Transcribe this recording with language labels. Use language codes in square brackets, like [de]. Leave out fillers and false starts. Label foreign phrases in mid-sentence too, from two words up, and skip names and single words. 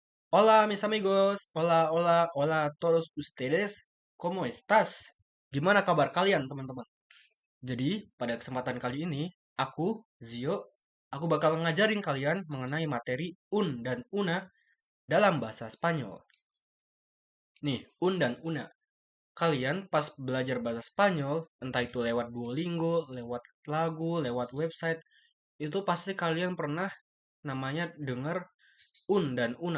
[es] Hola mis amigos, hola, hola, hola a todos ustedes, ¿cómo estás? [id] Gimana kabar kalian teman-teman? Jadi pada kesempatan kali ini, aku, Zio, aku bakal ngajarin kalian mengenai materi un dan una dalam bahasa Spanyol. Nih, un dan una. Kalian pas belajar bahasa Spanyol, entah itu lewat Duolingo, lewat lagu, lewat website, itu pasti kalian pernah namanya denger un dan una.